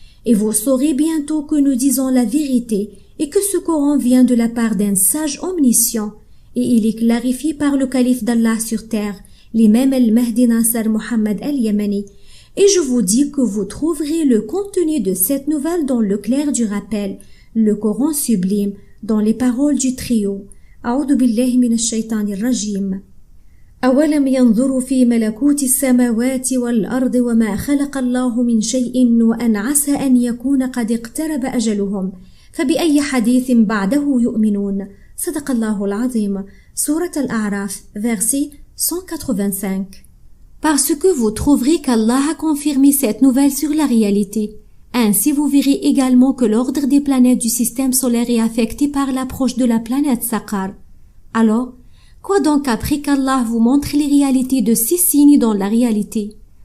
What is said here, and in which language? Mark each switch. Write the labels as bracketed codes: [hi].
[fr] Et vous saurez bientôt que nous disons la vérité et que ce Coran vient de la part d'un sage omniscient, et il est clarifié par le calife d'Allah sur terre, l'imam al-Mahdi Nasser Mohammed al-Yamani. Et je vous dis que vous trouverez le contenu de cette nouvelle dans le clair du rappel, le Coran sublime, dans les paroles du trio. [ar] أعوذ بالله من الشيطان الرجيم. أولم ينظروا في ملكوت السماوات والأرض وما خلق الله من شيء وأن عسى أن يكون قد اقترب أجلهم فبأي حديث بعده يؤمنون. صدق الله العظيم. سورة الأعراف, [fr] verset 185. Parce que vous trouverez qu'Allah a confirmé cette nouvelle sur la réalité. Ainsi vous verrez également que l'ordre des planètes du système solaire est affecté par l'approche de la planète Saqar. Alors, quoi donc après qu'Allah vous montre les réalités de ces signes dans la réalité?